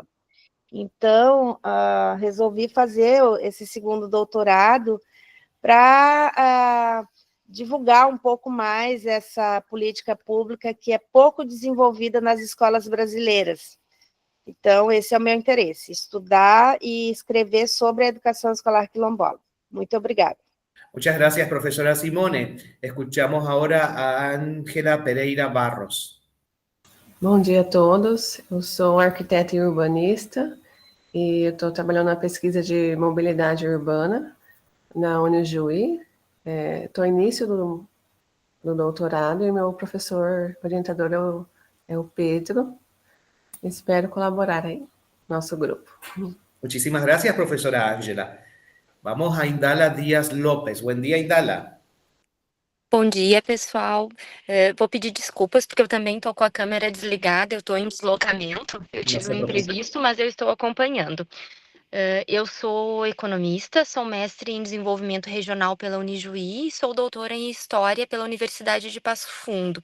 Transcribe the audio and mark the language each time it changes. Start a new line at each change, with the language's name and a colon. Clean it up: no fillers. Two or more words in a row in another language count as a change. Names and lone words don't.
Portuguese: Então, resolvi fazer esse segundo doutorado para divulgar um pouco mais essa política pública que é pouco desenvolvida nas escolas brasileiras. Então, esse é o meu interesse, estudar e escrever sobre a educação escolar quilombola. Muito obrigada.
Spanish: Muchas gracias, profesora Simone. Escuchamos ahora a Ángela Pereira Barros.
Portuguese: Bom dia a todos. Eu sou arquiteta e urbanista e eu estou trabalhando na pesquisa de mobilidade urbana na Unijuí. Estou no início do doutorado, e meu professor orientador é o Pedro. Espero colaborar aí, nosso grupo.
Spanish: Muchísimas gracias, profesora Ángela. Vamos a Indala Díaz López. Buen día, Indala.
Portuguese: Bom dia, pessoal. Vou pedir desculpas porque eu também estou com a câmera desligada, eu estou em deslocamento. Eu tive um imprevisto, mas eu estou acompanhando. Eu sou economista, sou mestre em desenvolvimento regional pela Unijuí e sou doutora em História pela Universidade de Passo Fundo.